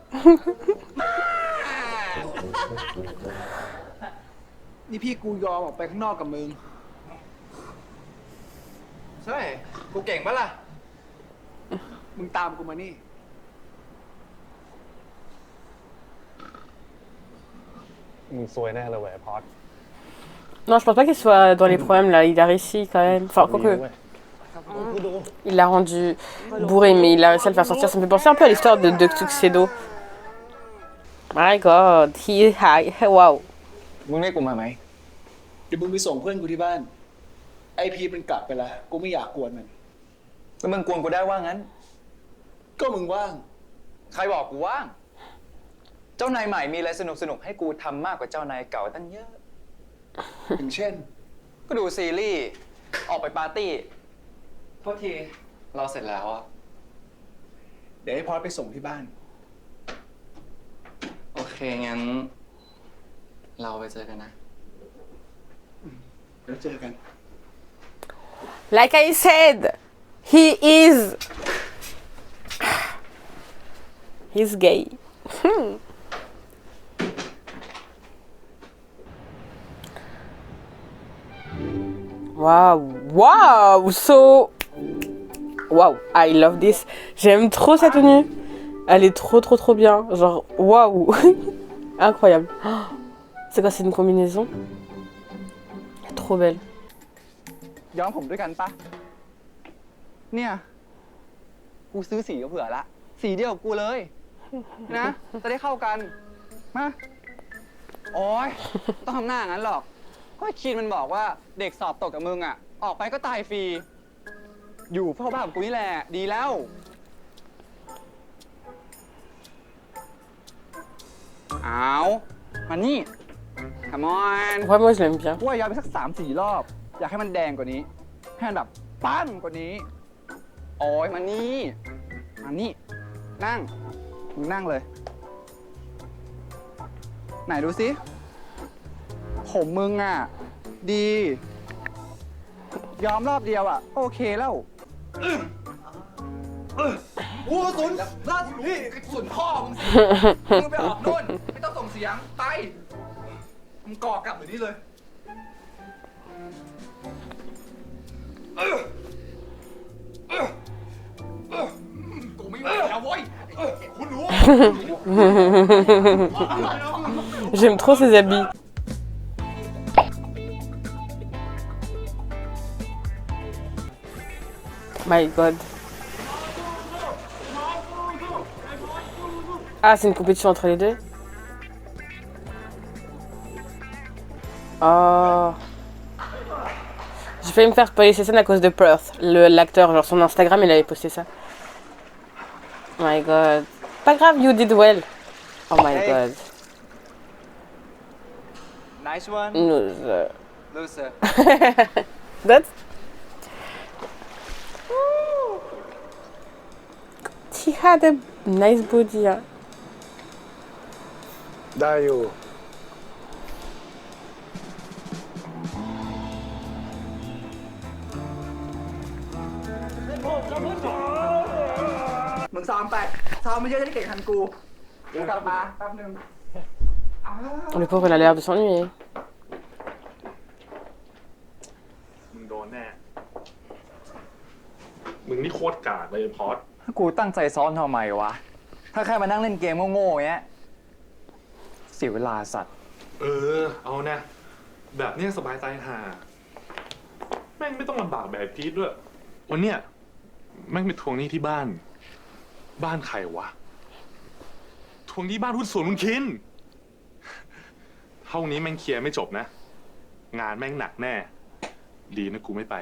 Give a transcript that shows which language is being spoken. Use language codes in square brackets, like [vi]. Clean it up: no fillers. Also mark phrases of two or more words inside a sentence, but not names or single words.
[th] นี่พี่กูยอมออกไปข้างนอกกับมึง ใช่ กูเก่งปะล่ะ มึงตามกูมานี่ มึงซวยแน่เลยเว้ยพอด [fr] Non, je pense pas qu'il soit dans les problèmes là. Il a réussi quand même. Enfin, quoique. Il l'a rendu bourré, mais il a réussi à le faire sortir. Ça me fait penser un peu à l'histoire de Tuxedo. [en] My god, he high. Wow. [th] มึงเรียกกูมาไหม เดี๋ยวมึงไปส่งเพื่อนกูที่บ้าน ไอพีมันกลับไปแล้ว กูไม่อยากกวนมัน แล้วมึงกวนกูได้ว่างั้น ก็มึงว่าง ใครบอกกูว่าง เจ้านายใหม่มีอะไรสนุกๆให้กูทำมากกว่าเจ้านายเก่าตั้งเยอะ อย่างเช่น ก็ดูซีรีส์ ออกไปปาร์ตี้โทษที เราเสร็จแล้วอะ เดี๋ยวให้พอดไปส่งที่บ้าน โอเค งั้น เราไปเจอกันนะ เดี๋ยวเจอกัน [en] Like I said, he is. He's gay. Wow, wow, so. Wow, I love this. [fr] J'aime trop sa tenue. Elle est trop bien. Genre, waouh. Incroyable. Oh, c'est quoi, c'est une combinaison? Trop belle. [th] ย้อมผมด้วยกันปะ เนี่ย กูซื้อสีก็เผื่อละ สีเดียวกับกูเลย นะ จะได้เข้ากัน มา โอ๊ย ต้องทำหน้างั้นหรอก ก็ไอ้คีนมันบอกว่าเด็กสอบตกกับมึงอ่ะ ออกไปก็ตายฟรี อยู่เฝ้าบ้านกับกูนี่แหละ ดีแล้ว เอามานี่ [en] Come on [fr] Ouais, moi je l'aime bien. [th] กูว่าย้อมไปสัก3-4 รอบ อยากให้มันแดงกว่านี้ ให้มันแบบ ปั้นกว่านี้ โอ้ยมานี่ มานี่ นั่ง มึงนั่งเลย ไหนดูสิ ผมมึงอ่ะ ดี ยอมรอบเดียวอ่ะ โอเคแล้ว หัวสุนล่าสุดพี่สุนพ่อมึงสิมึงไปออกนู่นไม่ต้องส่งเสียง ไป มึงก่อกลับเดี๋ยวนี้เลยกูไม่ไหวแล้วเว้ยคุณหนู [fr] J'aime trop ses habits. [en] My god. [fr] Ah, c'est une compétition entre les deux? Oh. J'ai failli me faire spoiler ces scènes à cause de Perth, l'acteur. Genre, son Instagram, il avait posté ça. [en] Oh my god. [fr] Pas grave, [en] you did well. Oh my Hey. god. Nice one Loser. loser That's... He had a nice body, hein. [th] ได้อยู่ มึงซ้อมไป ซ้อมไม่เยอะจะได้เก่งทันกูเดี๋ยวกลับมาแป๊บนึง [fr] Le pauvre, il a l'air de s'ennuyer. [th] มึงโดนแน่ มึงนี่โคตรกากเลยพอด กูตั้งใจซ้อนทำไมวะ ถ้าแค่มานั่งเล่นเกมโง่ๆเงี้ยเสียเวลาสัตว์ เอานะ แบบเนี้ยสบายใจห่าแม่งไม่ต้องลำบากแบบพีทด้วย วันเนี้ยแม่งไปทวงหนี้ที่บ้าน บ้านใครวะ ทวงหนี้บ้านหุ้นส่วนลุงคิน เท่านี้แม่งเคลียร์ไม่จบนะ งานแม่งหนักแน่ ดีนะกูไม่ไป